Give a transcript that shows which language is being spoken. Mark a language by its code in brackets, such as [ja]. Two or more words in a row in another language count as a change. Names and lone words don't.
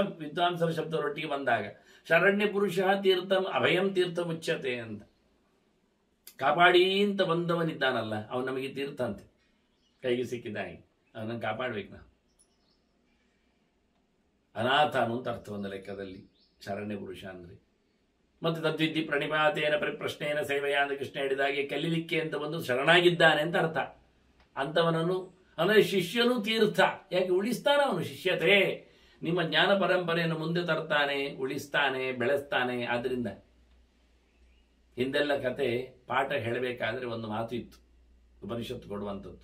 [kn] ವಿದ್ವಾಂಸರ ಶಬ್ದರೊಟ್ಟಿಗೆ ಬಂದಾಗ [sa] ಶರಣ್ಯ ಪುರುಷ ತೀರ್ಥಂ ಅಭಯಂ ತೀರ್ಥ ಮುಚ್ಯತೆ [kn] ಅಂತ. ಕಾಪಾಡಿ ಅಂತ ಬಂದವನಿದ್ದಾನಲ್ಲ ಅವನು ನಮಗೆ ತೀರ್ಥ ಅಂತೆ, ಕೈಗೆ ಸಿಕ್ಕಿದ್ದಾಗಿ ಅವನನ್ನು ಕಾಪಾಡ್ಬೇಕು ನಾವು. ಅನಾಥನು ಅಂತ ಅರ್ಥ ಒಂದು ಲೆಕ್ಕದಲ್ಲಿ [sa] ಶರಣ್ಯ ಪುರುಷ [kn] ಅಂದರೆ. ಮತ್ತು [sa] ತದ್ವಿದ್ಧಿ ಪ್ರಣಿಪಾತೇನ ಪರಿಪ್ರಶ್ನೇನ ಸೇವೆಯ [kn] ಅಂತ ಕೃಷ್ಣ ಹೇಳಿದಾಗೆ ಕಲೀಲಿಕ್ಕೆ ಅಂತ ಬಂದು ಶರಣಾಗಿದ್ದಾನೆ ಅಂತ ಅರ್ಥ. ಅಂಥವನನ್ನು ಅಂದರೆ ಶಿಷ್ಯನು ತೀರ್ಥ. ಯಾಕೆ ಉಳಿಸ್ತಾನೆ ಅವನು ಶಿಷ್ಯತೆ, ನಿಮ್ಮ ಜ್ಞಾನ ಪರಂಪರೆಯನ್ನು ಮುಂದೆ ತರ್ತಾನೆ, ಉಳಿಸ್ತಾನೆ, ಬೆಳೆಸ್ತಾನೆ. ಆದ್ದರಿಂದ ಹಿಂದೆಲ್ಲ ಕತೆ ಪಾಠ ಹೇಳಬೇಕಾದ್ರೆ ಒಂದು ಮಾತು ಇತ್ತು, ಉಪನಿಷತ್ತು ಕೊಡುವಂಥದ್ದು.